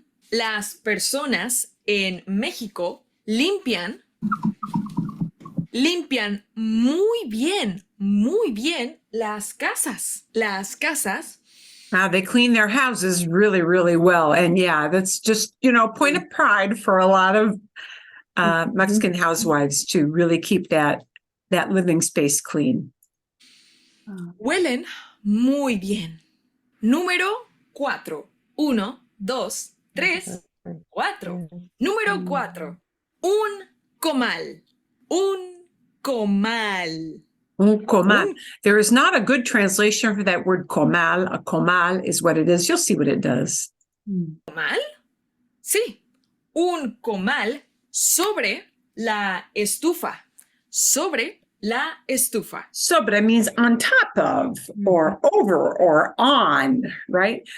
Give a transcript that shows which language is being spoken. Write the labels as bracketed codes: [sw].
[es] Las personas en México limpian muy bien las casas. Las casas [en] They clean their houses really, really well. And yeah, that's just, point of pride for a lot of Mexican housewives to really keep that living space clean. [es] huelen muy bien. Número 4. 1, 2, 3, 4. Número 4. Un comal. Un comal. Un comal. Un- [en] There is not a good translation for that word comal. A comal is what it is. You'll see what it does. [es] ¿Comal? Sí, un comal sobre la estufa. Sobre la estufa. [en] Sobre means on top of, or over, or on, right?